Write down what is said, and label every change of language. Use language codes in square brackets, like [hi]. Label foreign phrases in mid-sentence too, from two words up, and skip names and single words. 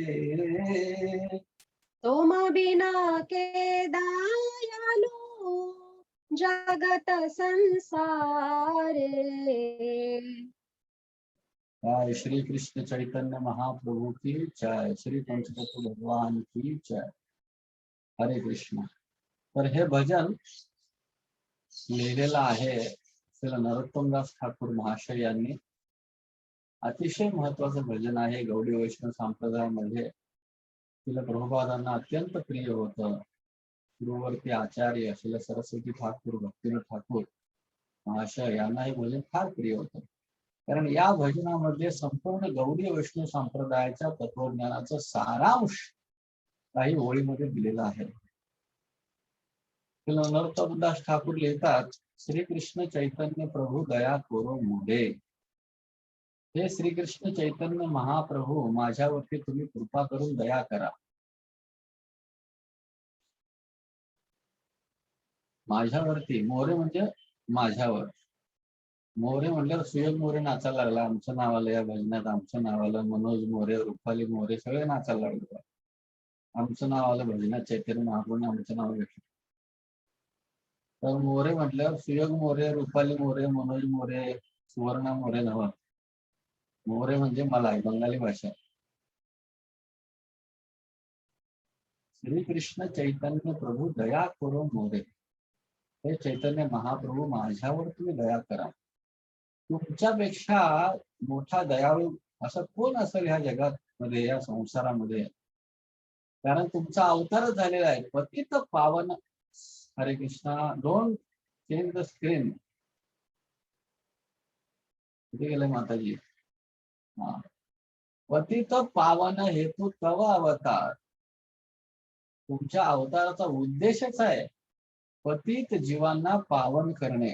[bn] তুম বিনা কে দয়ালু জগত সংসারে। [hi] जय श्री कृष्ण चैतन्य महाप्रभु की जय। श्री पंचतत्व भगवान की जय। हरे कृष्ण। [mr] तर हे भजन लिहिलेलं आहे श्री नरोत्तमदास ठाकूर महाशय यांनी. अतिशय महत्वाचं भजन आहे. गौडी वैष्णव संप्रदायामध्ये श्रील प्रभुपादांना अत्यंत प्रिय होतं. गुरुवर्ती आचार्य श्रील सरस्वती ठाकूर भक्तिनाथ ठाकूर महाशय यांना हे भजन फार प्रिय होतं. कारण या भजनामध्ये संपूर्ण गौडी वैष्णव संप्रदायाच्या तत्वज्ञानाचं सारांश काही ओळीमध्ये दिलेला आहे. नरोत्तमदास ठाकूर लिहितात, [bn] শ্রী কৃষ্ণ চৈতন্য প্রভু দয়া করো মোরে. [mr] हे श्रीकृष्ण चैतन्य महाप्रभू माझ्यावरती तुम्ही कृपा करून दया करा. माझ्यावरती मोरे म्हणजे माझ्यावर. मोरे म्हणल्यावर सुयोग मोरे नाचायला लागला. आमचं नाव आलं या भजनात. आमचं नाव आलं. मनोज मोरे, रुपाली मोरे सगळे नाचायला लागले. आमचं नाव आलं भजनात. चैतन्य महाप्रभूने आमचं नाव घेतलं. तर मोरे म्हटल्यावर सुयोग मोरे, रुपाली मोरे, मनोज मोरे, सुवर्णा मोरे नव्ह. मोरे म्हणजे मला बंगाली भाषा. [bn] শ্রী কৃষ্ণ চৈতন্য প্রভু দয়া করো মোরে. [mr] हे चैतन्य महाप्रभू माझ्यावर तुम्ही दया करा. तुमच्यापेक्षा मोठा दयाळू असं कोण असेल ह्या जगात मध्ये, या संसारामध्ये. कारण तुमचा अवतारच झालेला आहे पतित पावन. हरे कृष्णा. [en] don't change the screen. [mr] कुठे गेले माताजी? [bn] হা. পতিত পাবন হেতু তব অবতার. [mr] तुमच्या अवताराचा उद्देशच आहे पतित जीवांना पावन करणे.